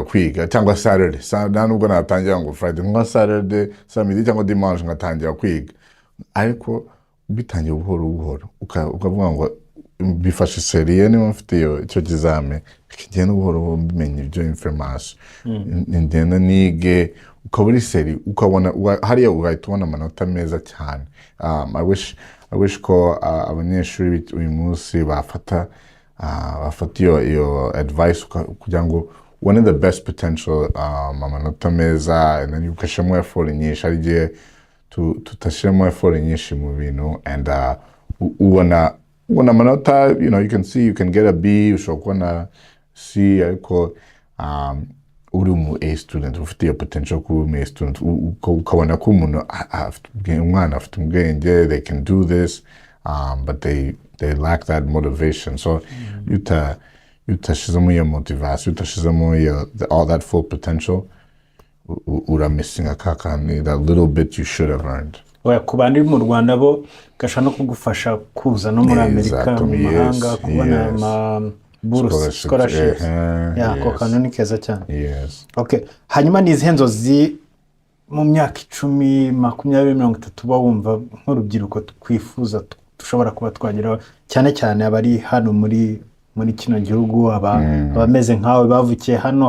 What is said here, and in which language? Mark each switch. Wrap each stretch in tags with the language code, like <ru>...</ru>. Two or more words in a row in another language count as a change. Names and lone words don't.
<rw>kwiga cyangwa Saturday nta nubwo natangira ngo Friday nka Saturday samedi cyangwa dimanche ngatangira kwiga ariko bitangiye buhoro ukavuga ngo bifashe seriye niba mfite icyo kizamini kigenda buhoro mbimenye ibyo information ndende nige ukaba uri seri ukabona hariya ugahita ubona amanota meza cyane.</rw> <en>I wish</en> <rw>ko abanyeshuri uyu munsi bafata iyo advice kugira ngo ubone</rw> <en>the best potential</en> <rw>amanota meza</rw> <en>and then</en> <rw>ugashyiramo effort nyinshi. Hari igihe tutashyiramo effort nyinshi mu bintu and ubona amanota,</rw> <en>you can see you can get a B,</en> <rw>ushobora kubona C ariko uri mu</rw> <en>A student</en> <rw>ufite iyo potential kuba mu</rw> <en>A student</en> <rw>ukabona ko umwana afite ubwenge,</rw> <en>they can do this but they lack that motivation. So</en> <rw>utashizemo iyo</rw> <en>motivation, utashizemo all that full potential, ura missing akakani that little bit you should have earned.</en> <rw>Ku bandi mu Rwanda bo gasha no kugufasha kuza no muri Amerika mu mahanga kubona ama scholarships ko kantu ni keza cyane. Okay, hanyuma ni izihe nzozi mu myaka 10 20 30 ba wumva nk'urubyiruko twifuza dushobora kuba twageraho cyane abari hano muri kino gihugu abameze nkawe bavukiye hano?</rw>